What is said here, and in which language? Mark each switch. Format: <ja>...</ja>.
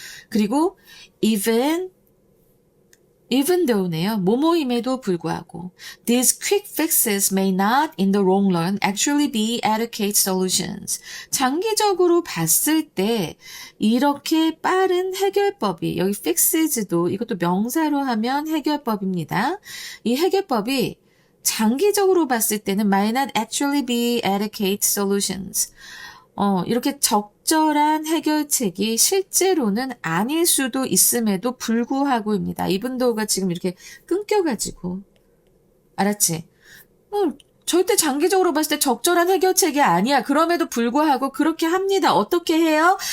<ko>그리고 even though네요. 뭐뭐임에도 불구하고</ko> <en>these quick fixes may not in the long run actually be adequate solutions.</en> <ko>장기적으로 봤을 때 이렇게 빠른 해결법이 여기 fixes도 이것도 명사로 하면 해결법입니다. 이 해결법이 장기적으로 봤을 때는</ko> <en>might not actually be adequate solutions.</en> <ko>이렇게 적절한 해결책이 실제로는 아닐 수도 있음에도 불구하고입니다. 이분도가 지금 이렇게 끊겨가지고. 알았지? 절대 장기적으로 봤을 때 적절한 해결책이 아니야. 그럼에도 불구하고 그렇게 합니다. 어떻게 해요?</ko>